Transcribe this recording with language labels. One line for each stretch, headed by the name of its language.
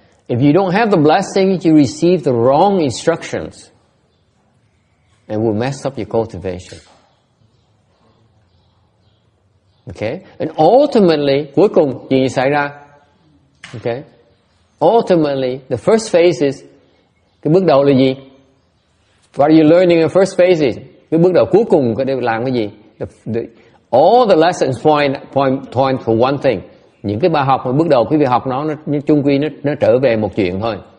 English: If you don't have the blessing, you receive the wrong instructions, and will mess up your cultivation. Okay? And ultimately,
Vietnamese: cuối cùng chuyện gì xảy ra? Okay?
English: Ultimately, the first phase is,
Vietnamese: cái bước đầu là gì?
English: What are you learning in the first phase is?
Vietnamese: Cái bước đầu cuối cùng có để làm cái gì?
English: All the lessons point for one thing.
Vietnamese: Những cái bài học mà bước đầu quý vị học nó chung quy nó trở về một chuyện thôi.